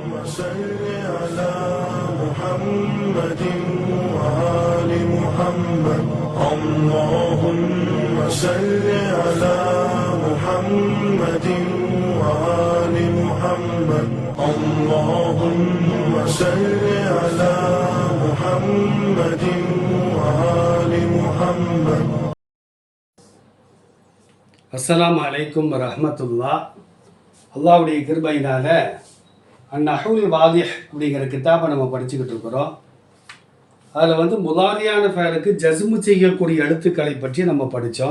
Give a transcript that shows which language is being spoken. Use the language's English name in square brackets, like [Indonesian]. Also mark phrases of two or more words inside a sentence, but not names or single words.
[Arabic] صل على محمد وآل محمد اللهم صل على محمد وآل محمد اللهم صل على محمد وآل محمد. அஸ்ஸலாமு அலைக்கும் வரஹ்மத்துல்லாஹ். [Tamil] அல்லாஹ்வுடைய கிருபையினால அந்நஹுல் வாதிஹ் அப்படிங்கிற கிதாபை நம்ம படிச்சுக்கிட்டு இருக்கிறோம். அதில் முதாரியான ஃபேலுக்கு ஜஸ்மு செய்யக்கூடிய எழுத்துக்களை பற்றி நம்ம படித்தோம்.